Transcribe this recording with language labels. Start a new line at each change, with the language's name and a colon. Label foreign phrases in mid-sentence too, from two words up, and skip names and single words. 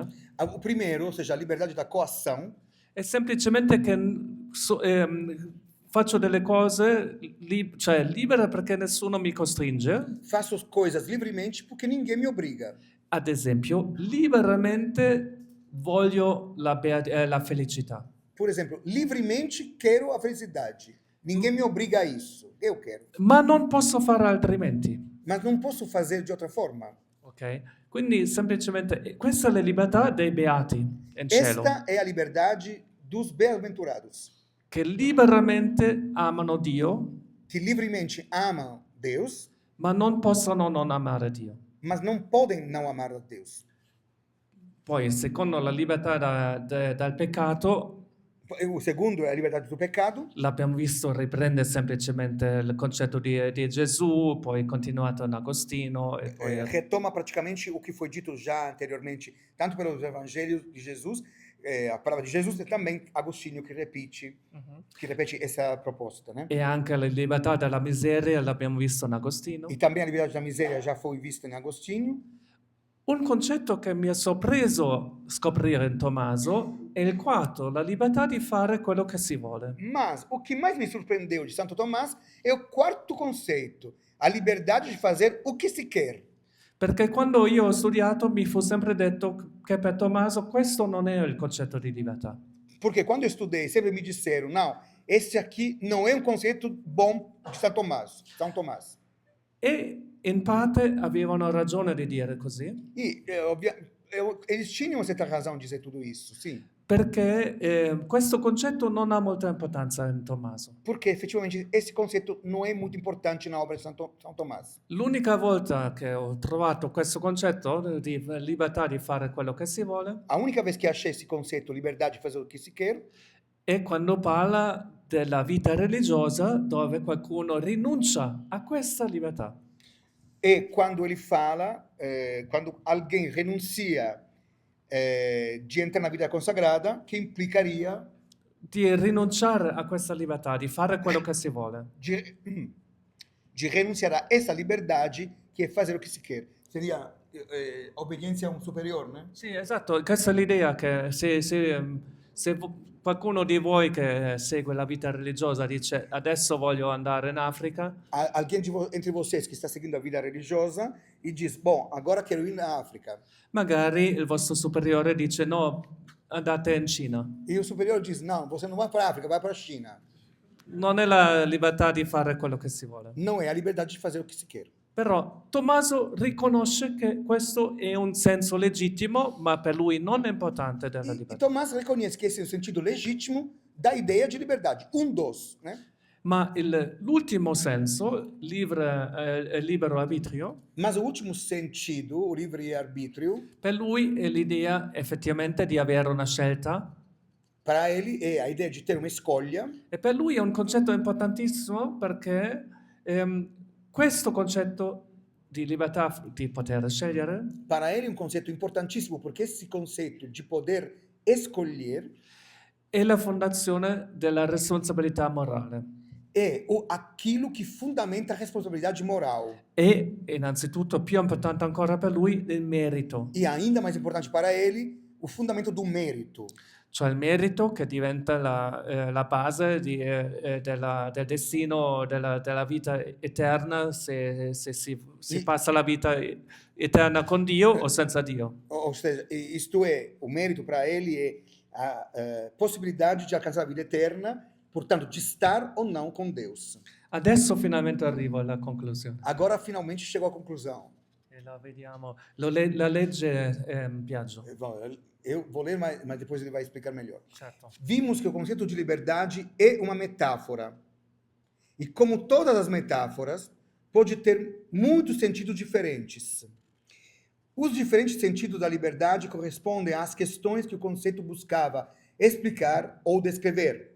Portuguese: O primeiro, ou seja, a liberdade da coação,
Italian: è semplicemente che faccio delle cose cioè libere perché nessuno mi costringe.
Portuguese: faço coisas livremente porque ninguém me obriga.
Italian: Ad esempio, liberamente voglio la felicità.
Portuguese: Por exemplo, livremente quero a felicidade. Ninguém me obriga a isso. Eu quero.
Italian: Ma non posso fare altrimenti.
Portuguese: Mas não posso fazer de outra forma.
Italian: Ok? Quindi semplicemente questa è la libertà dei beati in cielo,
Portuguese: Esta é a liberdade dos bem-aventurados,
Italian: che liberamente amano Dio,
Portuguese: que livremente amam Deus,
Italian: ma non possono non amare Dio.
Portuguese: mas não podem não amar a Deus.
Italian: Poi, secondo la libertà dal peccato,
Portuguese: O segundo é a liberdade do pecado.
Italian: l'abbiamo visto, riprende semplicemente il concetto di Gesù, poi continuato in Agostino e poi
Portuguese: Retoma praticamente o que foi dito já anteriormente, tanto pelos evangelhos de Jesus, a palavra de Jesus, e também Agostinho que repete essa proposta, né?
Italian: e anche la libertà dalla miseria l'abbiamo visto in Agostino.
Portuguese: E também a liberdade da miséria já foi vista em Agostinho.
Italian: Un concetto che mi ha sorpreso scoprire in Tommaso è il quarto, la libertà di fare quello che si vuole.
Portuguese: Mas o que mais me surpreendeu de Santo Tomás é o quarto conceito, a liberdade de fazer o que se quer.
Italian: Perché quando io ho studiato mi fu sempre detto che per Tommaso questo non è il concetto di libertà.
Portuguese: Porque quando eu estudei, sempre me disseram, não, esse aqui não é um conceito bom de São Tomás.
Italian: E in parte avevano ragione di dire così,
Portuguese: E eles tinham certa razão de dizer tudo isso, sim.
Italian: perché questo concetto non ha molta importanza in Tommaso.
Portuguese: Porque, efetivamente, esse conceito não é muito importante na obra de São Tomás.
Italian: L'unica volta che ho trovato questo concetto di libertà di fare quello che si vuole
Portuguese: A única vez que achei esse conceito, liberdade de fazer o que se quer,
Italian: è quando parla della vita religiosa dove qualcuno rinuncia a questa libertà.
Portuguese: é quando ele fala, quando alguém renuncia de entrar na vida consagrada, que implicaria
Italian: Di rinunciare a questa libertà, di fare quello che si vuole.
Portuguese: de renunciar a essa liberdade que é fazer o que se quer.
Italian: Seria obbedienza a un superiore, né? Sì, esatto, questa è l'idea che se qualcuno di voi che segue la vita religiosa dice adesso voglio andare in Africa,
Portuguese: Alguém entre vocês que está seguindo a vida religiosa e diz, bom, agora quero ir na África.
Italian: magari il vostro superiore dice no, andate in Cina.
Portuguese: E o superior diz, não, você não vai para a África, vai para a China.
Italian: Non è la libertà di fare quello che si vuole.
Portuguese: Não é a liberdade de fazer o que se quer.
Italian: Però Tommaso riconosce che questo è un senso legittimo, ma per lui non è importante della E libertà.
Portuguese: Tomás reconhece que esse é o sentido legítimo da ideia de liberdade, um dos, né?
Italian: Ma l'ultimo senso, libero arbitrio,
Portuguese: Mas o último sentido, o livre-arbítrio,
Italian: per lui è l'idea effettivamente di avere una scelta,
Portuguese: para ele é a ideia de ter uma escolha,
Italian: e per lui è un concetto importantissimo perché questo concetto di libertà di poter scegliere
Portuguese: para ele é um conceito importantíssimo, porque esse conceito de poder escolher
Italian: è la fondazione della responsabilità morale.
Portuguese: é aquilo que fundamenta a responsabilidade moral.
Italian: E innanzitutto, più importante ancora per lui, il merito.
Portuguese: E ainda mais importante para ele, o fundamento do mérito.
Italian: Cioè il merito che diventa la base del destino della vita eterna se si passa la vita eterna con Dio o senza Dio.
Portuguese: Ou seja, isto é, o mérito para ele é a possibilidade de alcançar a vida eterna, portanto, de estar ou não com Deus.
Italian: Adesso finalmente arrivo alla conclusione.
Portuguese: Agora, finalmente, chegou à conclusão.
Italian: E la vediamo. La legge Piaggio.
Portuguese: Eu vou ler, mas depois ele vai explicar melhor.
Italian: Certo.
Portuguese: Vimos que o conceito de liberdade é uma metáfora. E como todas as metáforas, pode ter muitos sentidos diferentes. Os diferentes sentidos da liberdade correspondem às questões que o conceito buscava explicar ou descrever.